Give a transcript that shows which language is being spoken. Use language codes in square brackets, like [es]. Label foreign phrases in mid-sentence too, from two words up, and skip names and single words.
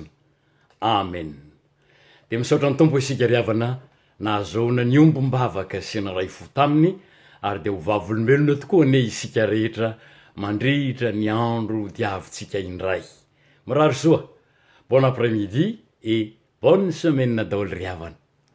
[mg] Amen. Dia misaotra ny tompo isika ry havana nahazoana ny ombom-bavaka sy ny ray fo taminy, ary dia ho vavolombelona tokoa ane isika rehetra mandritra ny andro diavintsika indray. Mirary soa, [fr] bon après-midi et bonne semaine [mg] daholo ry havana.